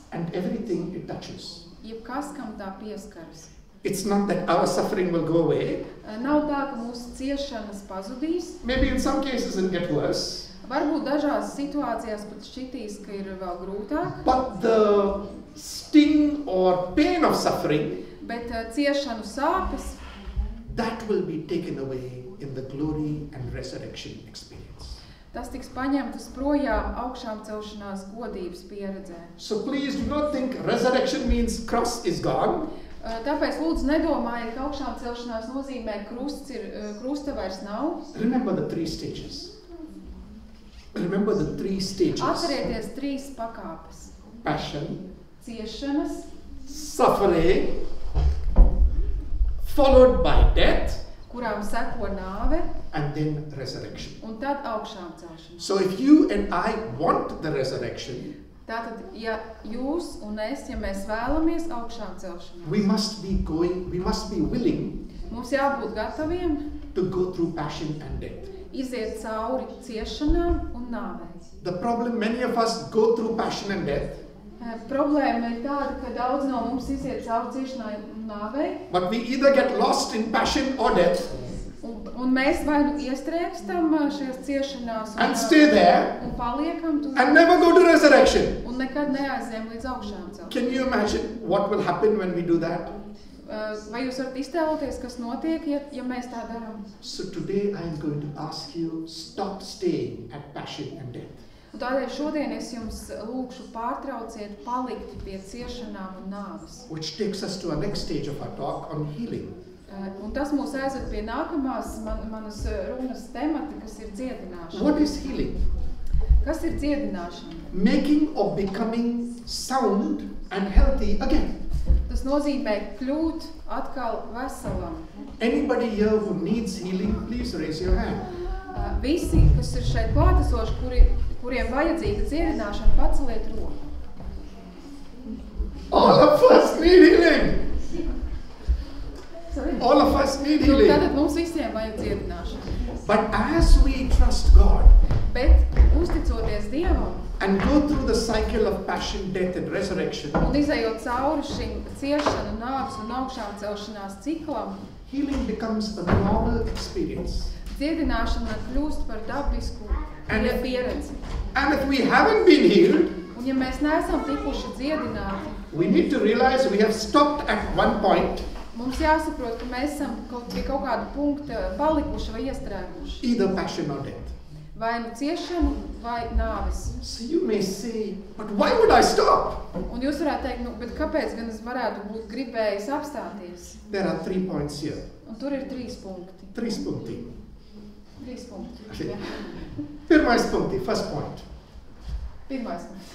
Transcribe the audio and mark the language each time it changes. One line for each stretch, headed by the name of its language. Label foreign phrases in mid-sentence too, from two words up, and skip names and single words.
English: and everything it touches.
Latvian: jebkas, kam tā pieskaras.
English: It's not that our suffering will go away.
Latvian: Nav tā, ka mūsu ciešanas pazudīs.
English: Maybe in some cases it'll get worse.
Latvian: Varbūt dažās situācijās pat šķitīs, ka ir vēl grūtāk,
English: But the sting or pain of suffering,
Latvian: bet ciešanu sāpes,
English: that will be taken away in the glory and resurrection experience.
Latvian: tas tiks paņemtas projām augšām celšanās godības pieredzē.
English: So please do not think resurrection means cross is gone.
Latvian: Tāpēc lūdzu nedomājiet, ka augšām celšanās nozīmē krusta vairs nav.
English: Remember the three stages. Remember the three stages.
Latvian: Atcerieties 3 pakāpes.
English: Passion,
Latvian: Ciešanas,
English: suffering, followed by death,
Latvian: kurām seko nāve,
English: and then resurrection.
Latvian: un tad augšām celšanās.
English: So if you and I want the resurrection,
Latvian: Tātad, ja jūs un es, ja mēs vēlamies augšām celšanās,
English: we must be willing
Latvian: mums jābūt gataviem
English: to go through passion and death.
Latvian: iziet cauri ciešanām un nāvei.
English: The problem, many of us go through passion and death,
Latvian: Problēma ir tāda, ka daudz no mums iziet cauri ciešanai un nāvei,
English: but we either get lost in passion or death
Latvian: un mēs vai nu iestrēgstam šajās ciešanās
English: and stay there
Latvian: un paliekam tur
English: and never go to resurrection.
Latvian: un nekad neaizējam līdz augšām celšanai.
English: Can you imagine what will happen when we do that?
Latvian: Vai jūs varat iztēloties, kas notiek, ja mēs tā darām?
English: So today I am going to ask you, stop staying at passion and death.
Latvian: Un tādēļ šodien es jums lūkšu pārtrauciet palikt pie ciešanām un nāves.
English: Which takes us to our next stage of our talk on healing.
Latvian: Un tas mūs aizved pie nākamās manas runas temata, kas ir dziedināšana.
English: What is healing?
Latvian: Kas ir dziedināšana?
English: Making or becoming sound and healthy again.
Latvian: Tas nozīmē kļūt atkal veselam.
English: Anybody here who needs healing, please raise your hand.
Latvian: Visi, kas ir šeit klātesoši, kuriem vajadzīga dziedināšana, paceliet roku.
English: All of us need healing. All of us need healing.
Latvian: Tātad mums visiem vajag dziedināšanu.
English: But as we trust God
Latvian: Bet uzticoties Dievam
English: and go through the cycle of passion, death and resurrection,
Latvian: un izejot cauri šim ciešanu, nāves un augšām celšanās ciklam,
English: healing becomes a normal experience.
Latvian: dziedināšana kļūst par dabisku pieredzi.
English: And if we haven't been healed,
Latvian: Un ja mēs neesam tikuši dziedināti,
English: we need to realize we have stopped at one point,
Latvian: mums jāsaprot, ka mēs esam pie kaut kāda punkta palikuši vai iestrēguši.
English: either passion or death.
Latvian: Vai nu ciešanu, vai nāves.
English: So you may say, but why would I stop?
Latvian: Un jūs varētu teikt, bet kāpēc gan es varētu būt gribējis apstāties?
English: There are 3 points here.
Latvian: Un tur ir 3 punkti. 3 punkti. 3 punkti. Okay. Jā. Pirmais punkti,
English: first point.
Latvian: Pirmais punkts.